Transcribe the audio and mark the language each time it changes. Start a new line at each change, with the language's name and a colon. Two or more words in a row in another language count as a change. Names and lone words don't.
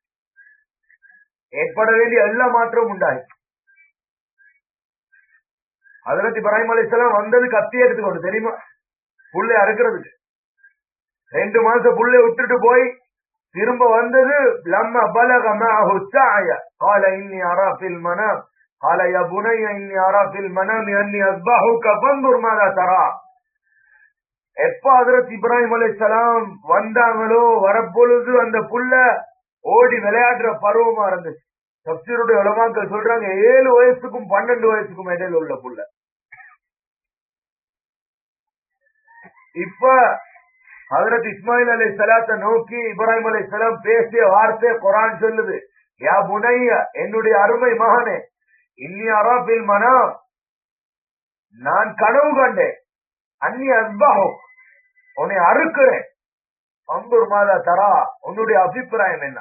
Tamil: ஏற்பட வேண்டிய எல்லா மாற்றமும் உண்டாயிச்சு. ஹஜ்ரத் இப்ராஹிம் அலைஹிஸ்ஸலாம் வந்தது கத்தி எடுத்துக்கொண்டு, தெரியுமா, புள்ளை அறுக்கிறதுக்கு. 2 மாசம் புள்ளை விட்டுட்டு போய் திரும்ப வந்தது.
Arabic: لما بلغ معه السعي قال اني ارى في المنام قال يا بني اني ارى في المنام اني اذبحك فانظر ماذا ترى.
Tamil: எப்ப ஹஜ்ரத் இப்ராஹிம் அலைஹிஸ்ஸலாம் வந்தாங்களோ, வரப்பொழுது அந்த புள்ள ஓடி விளையாடுற பருவமா இருந்துச்சு. தஃப்சீருடைய உலமாக்கள் சொல்றாங்க 7 வயசுக்கும் 12 வயசுக்கும் இடையில உள்ள புள்ள. இப்ப ஹஜ்ரத் இஸ்மாயில் அலைஹிஸ்ஸலாத்தை நோக்கி இப்ராஹிம் அலைஹிஸ்ஸலாம் பேசிய வார்த்தை குர்ஆன் சொல்லுது,
Arabic: يا بني,
Tamil: என்னுடைய அருமை மகனே,
Arabic: إني أرى في المنام,
Tamil: நான் கனவு கண்டேன்,
Arabic: أني أذبحك,
Tamil: உன்னை அறுக்கிறேன்,
Arabic: فانظر ماذا ترى,
Tamil: உன்னுடைய அபிப்பிராயம் என்ன?